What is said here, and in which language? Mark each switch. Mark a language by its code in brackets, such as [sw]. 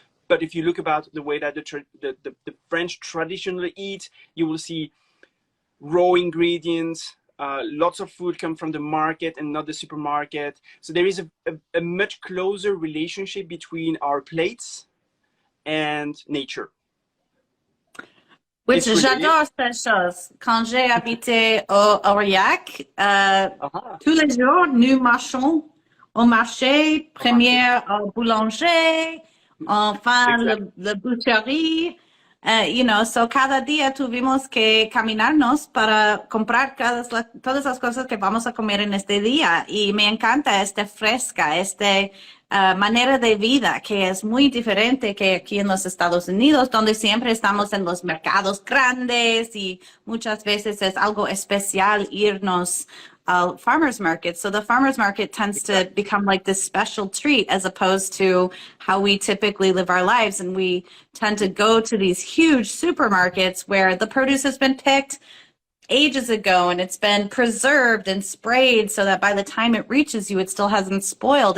[en] But if you look about the way that the French traditionally eat, you will see raw ingredients. Lots of food come from the market and not the supermarket. So there is a much closer relationship between our plates and nature. Which [fr] j'adore cette chose. Quand j'ai habité au Aurillac, tous les jours, nous marchons au marché, première au boulanger, enfin la boucherie. [en] So [es] cada día tuvimos que caminarnos para comprar todas las cosas que vamos a comer en este día. Y me encanta esta fresca, manera de vida que es muy diferente que aquí en los Estados Unidos, donde siempre estamos en los mercados grandes y muchas veces es algo especial irnos al farmer's market. [en] So the farmer's market tends to become like this special treat as opposed to how we typically live our lives. And we tend to go to these huge supermarkets where the produce has been picked ages ago and it's been preserved and sprayed so that by the time it reaches you, it still hasn't spoiled.